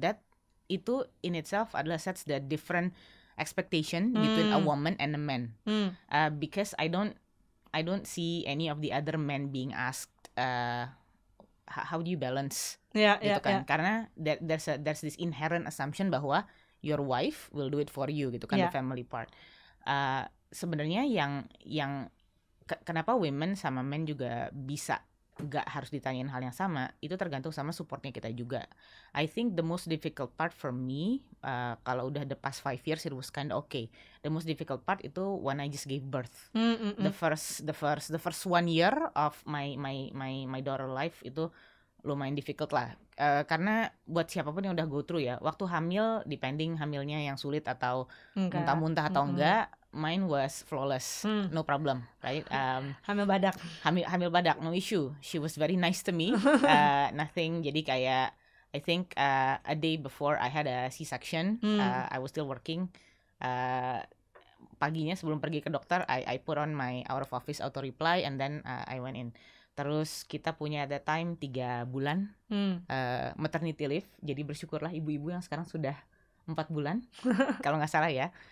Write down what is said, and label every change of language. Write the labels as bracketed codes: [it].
[en] That itu in itself adalah sets the different expectation between a woman and a man. Because I don't see any of the other men being asked how do you balance gitu kan. Karena there's this inherent assumption bahwa your wife will do it for you gitu kan, the family part. [id] Sebenarnya yang kenapa women sama men juga bisa gak harus ditanyain hal yang sama, itu tergantung sama supportnya kita juga. [en] I think the most difficult part for me, kalau udah the past 5 years it was kind of okay. The most difficult part itu when I just gave birth. The first 1 year of my daughter life itu lumayan difficult lah. [id] Karena buat siapapun yang udah go through ya, waktu hamil, depending hamilnya yang sulit atau muntah-muntah atau enggak, mine was flawless, no problem, right? Hamil badak, [en] no issue. She was very nice to me, nothing. Jadi kayak I think a day before I had a C-section, I was still working. Paginya sebelum pergi ke dokter, I put on my out of office auto reply and then I went in. [id] Terus kita punya at that time 3 bulan maternity leave. Jadi bersyukurlah ibu-ibu yang sekarang sudah 4 bulan kalau nggak salah ya.